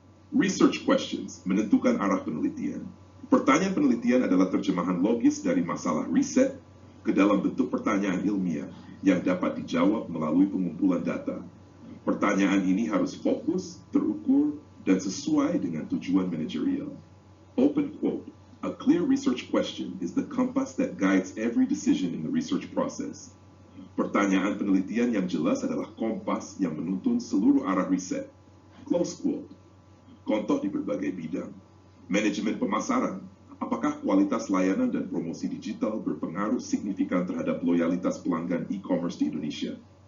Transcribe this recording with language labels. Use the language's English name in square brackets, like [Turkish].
[Indonesian] Research questions menentukan arah penelitian. Pertanyaan penelitian adalah terjemahan logis dari masalah riset ke dalam bentuk pertanyaan ilmiah yang dapat dijawab melalui pengumpulan data. Pertanyaan ini harus fokus, terukur, dan sesuai dengan tujuan manajerial. [English] Open quote, a clear research question is the compass that guides every decision in the research process. [Indonesian] Pertanyaan penelitian yang jelas adalah kompas yang menuntun seluruh arah riset. [English] Close quote. [Indonesian] Contoh di berbagai bidang. Manajemen pemasaran. Apakah kualitas layanan dan promosi digital berpengaruh signifikan terhadap loyalitas pelanggan e-commerce di Indonesia?